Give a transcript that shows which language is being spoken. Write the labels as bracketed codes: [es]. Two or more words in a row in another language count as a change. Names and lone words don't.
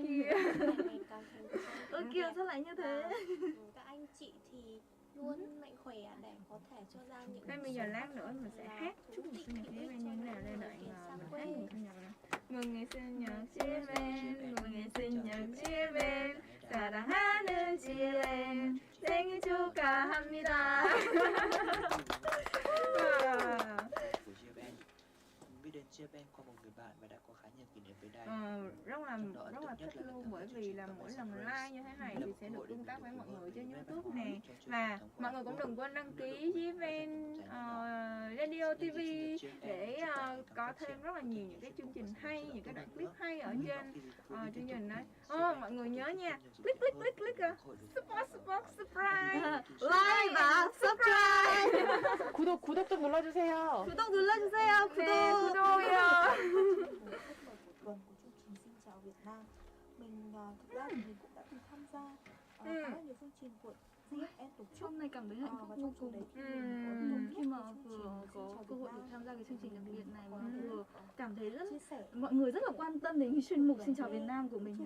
[vi] sao lại như thế? Các anh chị thì luôn mạnh khỏe để có thể cho ra những Thế bây giờ lát nữa mình sẽ hát chúc mừng sinh nhật GFN như thế nào đây đợi mình hát mừng sinh nhật nè. Mừng ngày sinh nhật GFN, mừng ngày sinh nhật GFN, [ko] 사랑하는 GFN, 생일 축하합니다. [vi] Biết đến GFN qua một người bạn và đã có khá nhiều kỷ niệm với đài. Rất là thích luôn bởi vì là mỗi lần like như thế này thì sẽ được tương tác với mọi người trên YouTube nè. Và mọi người cũng đừng quên đăng ký GFN Radio TV để có thêm rất là nhiều những cái chương trình hay, những cái đoạn clip hay ở trên chương trình đấy. Mọi người nhớ nha, [en] click support, subscribe, like và subscribe. [ko] 구독 좀 눌러주세요. 구독 눌러주세요. 구독. [vi] tuần của chương trình Xin chào Việt Nam. Mình thực ra thì mình cũng đã từng tham gia khá là nhiều chương trình của GFN tổ chức. Hôm nay cảm thấy hạnh phúc vô cùng khi mà vừa có cơ hội được tham gia cái chương trình đặc biệt này mà vừa cảm thấy rất mọi người rất là quan tâm đến cái chuyên mục Xin chào Việt Nam của mình.